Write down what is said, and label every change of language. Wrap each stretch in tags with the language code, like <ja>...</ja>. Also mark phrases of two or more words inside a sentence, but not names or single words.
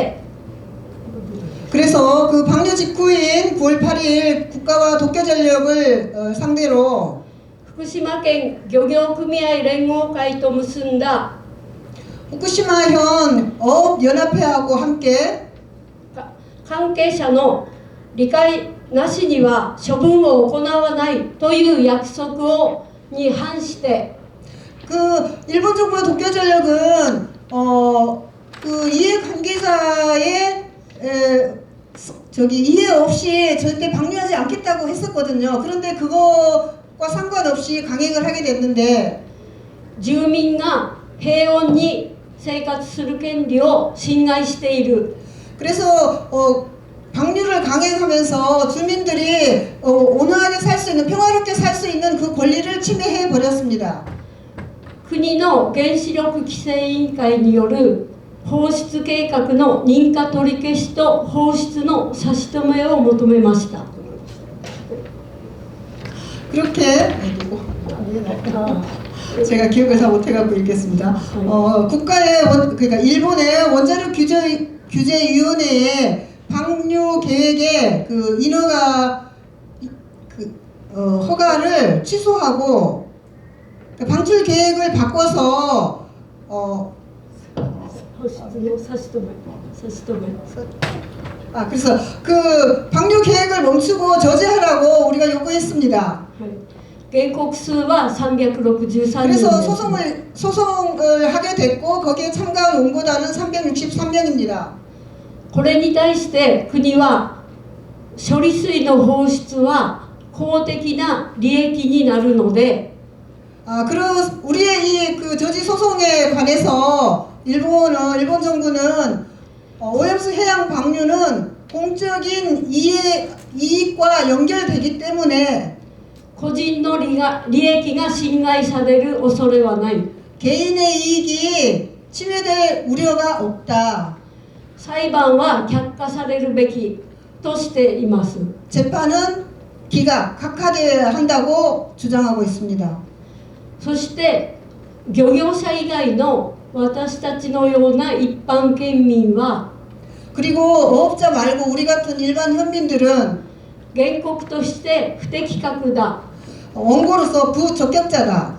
<ko>그래서 그 방류 직후인 9월 8일 국가와 도쿄전력을 상대로</ko> <ja>福島県漁業組合連合会と結んだ</ja> <ko>후쿠시마현 어업연합회하고 함께</ko> <ja>関係者の理解なしには処分を行わないという約束をに反して</ja> <ko>그 일본 정부와 도쿄전력은 그 이해 관계자의 이해 없이 절대 방류하지 않겠다고 했었거든요. 그런데 그거와 상관없이 강행을 하게 됐는데</ko> <ja>住民が平穏に生活する権利を侵害している</ja> <ko>그래서 방류를 강행하면서 주민들이 온화하게 살 수 있는 평화롭게 살 수 있는 그 권리를 침해해 버렸습니다.</ko> <ja>国の原子力規制委員会による放出計画の認可取り消しと放出の差し止めを求めました。</ja> <ko>그렇게 제가 기억을 잘 못해갖고 읽겠습니다. 국가의 그러니까 일본의 원자력 규제위원회의 방류 계획의 그 인허가 허가를 취소하고 방출 계획을 바꿔서</ko> <ja>放出の差し止め。</ja> <ko>그래서 그 방류 계획을 멈추고 저지하라고 우리가 요구했습니다.</ko> <ja>原告数は363人</ja> <ko>그래서</ko> <ja>です。</ja> <ko>소송을 하게 됐고 거기에 참가한 원고단은 363명입니다.</ko> <ja>これに対して国は処理水の放出は公的な利益になるので</ja> <ko>그리고 우리의 이 그 저지 소송에 관해서 일본 정부는 오염수 해양 방류는 공적인 이익과 연결되기 때문에</ko> <ja>個人の利益が侵害される恐れはない。</ja> <ko>개인의 이익이 침해될 우려가 없다.</ko> <ja>裁判は却下されるべきとしています。</ja> <ko>재판은 각하돼야 한다고 주장하고 있습니다.</ko> <ja>そして漁業者以外の私たちのような一般県民は</ja> <ko>그리고 어업자 말고 우리 같은 일반 현민들은</ko> <ja>原告として不適格だ</ja> <ko>원고로서 부적격자다.</ko>